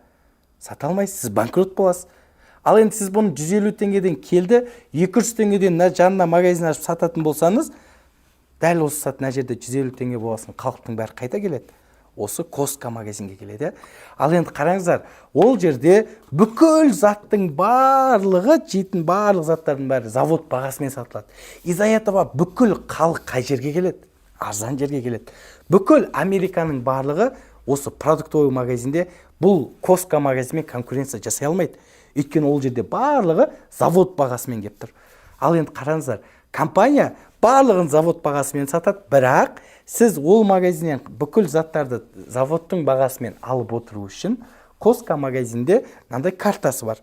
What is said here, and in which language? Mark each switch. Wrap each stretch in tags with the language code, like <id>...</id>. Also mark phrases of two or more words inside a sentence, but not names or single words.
<kk>Сата алмайсыз, сіз банкрот боласыз. Ал енді сіз бұны 150 теңгеден келді, 200 теңгеден жанына магазин ашып сататын болсаңыз, дәл осы сатына жерде 150 теңге боласын, халықтың бәрі қайта келеді. Осы Коска магазинге келеді. Ал енді қараңыздар, ол жерде бүкіл заттың барлығы, жейтін барлық заттардың бәрі завод бағасымен сатылады.</kk> <ru>Из-за этого</ru> <kk>бүкіл халық қай жерге келеді? Арзан жерге келеді. Бүкіл Американың барлығы осы продуктовый магазинде бұл Коска магазинмен конкуренция жасай алмайды. Өйткені ол жерде барлығы завод бағасымен келіп тұр. Ал енді қараңыздар, компания барлығын завод бағасымен сатады, бірақ сіз ол магазиннен бүкіл заттарды заводтың бағасымен алып отыру үшін Коска магазинде мынандай картасы бар.</kk>